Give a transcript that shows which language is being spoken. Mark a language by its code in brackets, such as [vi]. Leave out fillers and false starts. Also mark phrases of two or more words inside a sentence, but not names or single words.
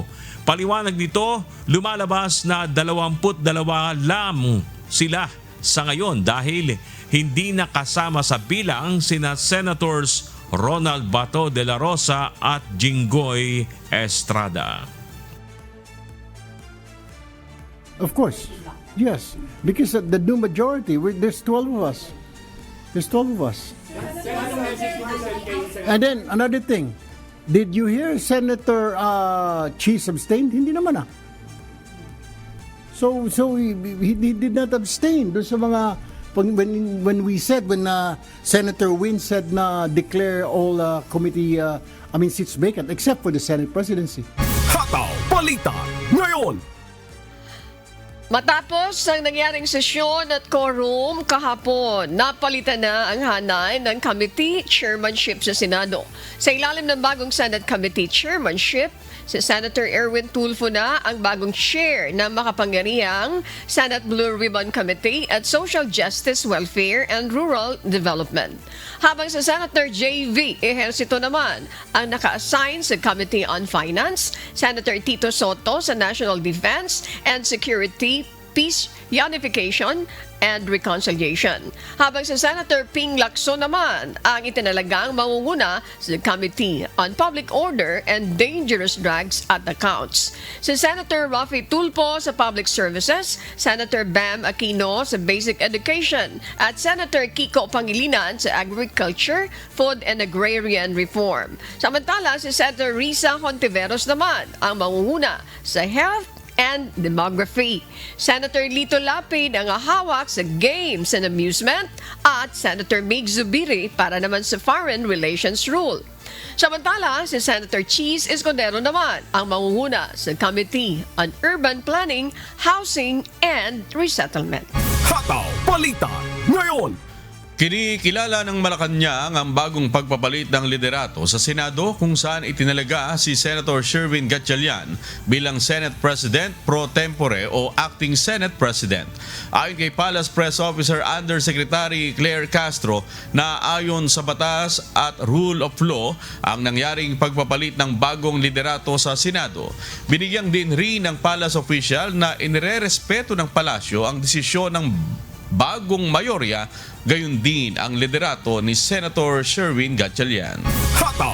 [tl] Paliwanag nito, lumalabas na 22 lamang sila sa ngayon dahil hindi nakasama sa bilang sina Senators Ronald Bato de la Rosa at Jinggoy Estrada. [en] Of course, yes, because the new majority, there's 12 of us. There's 12 of us. And then another thing, did you hear Senator Cheese abstained? [tl] Hindi naman ah. [en] So he did not abstain [tl] doon sa mga [en] when we said Senator Win said na declare all committee seats vacant except for the Senate presidency. [tl] Hataw Balita ngayon. Matapos ang nangyaring sesyon at quorum kahapon, napalitan na ang hanay ng [en] committee chairmanship [tl] sa Senado. Sa ilalim ng bagong [en] Senate Committee chairmanship, [tl] si Senator Erwin Tulfo na ang bagong chair ng makapangyarihang Senate Blue Ribbon Committee at Social Justice, Welfare and Rural Development. Habang si Senator J.V. Ejercito naman ang naka-assign sa Committee on Finance, Senator Tito Soto sa National Defense and Security, Peace, Unification, and Reconciliation. Habang si Senator Ping Lacson naman ang itinalagang mangunguna sa Committee on Public Order and Dangerous Drugs at Accounts. Si Senator Rafi Tulfo sa Public Services, Senator Bam Aquino sa Basic Education, at Senator Kiko Pangilinan sa Agriculture, Food and Agrarian Reform. Samantala, si Senator Risa Hontiveros naman ang mangunguna sa Health and Demography. Senator Lito Lapid ang hawak sa Games and Amusement at Senator Mig Zubiri para naman sa Foreign Relations Rule. Samantala, si Senator Cheese Escudero naman ang mangunguna sa Committee on Urban Planning, Housing and Resettlement. Hataw Balita ngayon. Kinikilala ng Malacanang ang bagong pagpapalit ng liderato sa Senado kung saan itinalaga si Senator Sherwin Gatchalian bilang Senate President [la] pro tempore [tl] o [en] acting Senate President. [tl] Ayon kay Palace Press Officer Undersecretary Claire Castro na ayon sa batas at [en] rule of law [tl] ang nangyaring pagpapalit ng bagong liderato sa Senado. Binigyan din rin ng [en] Palace official [tl] na inirerespeto ng palasyo ang desisyon ng bagong mayorya, gayon din ang liderato ni Senator Sherwin Gatchalian.